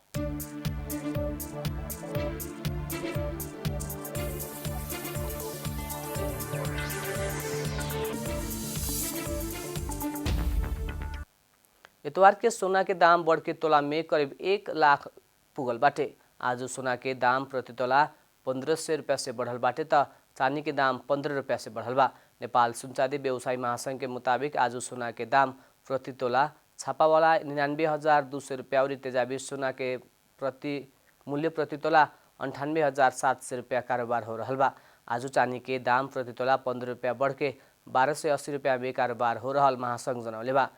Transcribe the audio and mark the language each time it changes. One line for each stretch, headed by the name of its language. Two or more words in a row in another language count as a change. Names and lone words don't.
Bhojpuri: इतवार के सोना के दाम बढ़ के तोला में करीब 1 लाख पुगल बाटे। आज सोना के दाम प्रति तोला 1500 रुपया से बढ़ल बाटे त चांदी के दाम 15 रुपया से बढ़ल बा। नेपाल सुनचादी व्यवसायी महासंघ के मुताबिक आज सोना के दाम प्रति तोला छापावाला 99,200 रुपया और तेजाबी सोना के मूल्य प्रति तोला 98,700 रुपया कारोबार हो रहा बा। आज चांदी के दाम प्रति तोला 15 रुपया बढ़ के 1280 रुपया में कारोबार हो रहा महासंघ जनौले बा।